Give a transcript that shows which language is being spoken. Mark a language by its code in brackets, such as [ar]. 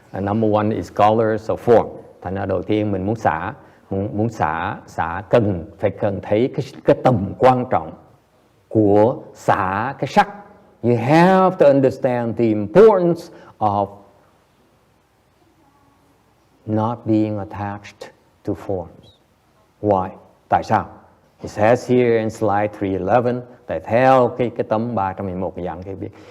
[en] Number one is colors or form. [vi] Thành ra đầu tiên mình muốn xả cần thấy cái tầm quan trọng của xả cái sắc. [en] You have to understand the importance of not being attached to forms. Why? [vi] Tại sao? [en] It says here in slide 311, [vi] tại theo cái tấm 311 dạng cái biết.